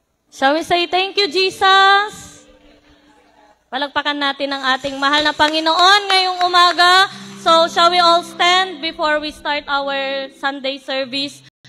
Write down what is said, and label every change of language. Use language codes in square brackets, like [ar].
[en] Shall we say thank you, Jesus? [tl] Palagpakan natin ang ating mahal na Panginoon ngayong umaga. [en] So, shall we all stand before we start our Sunday service?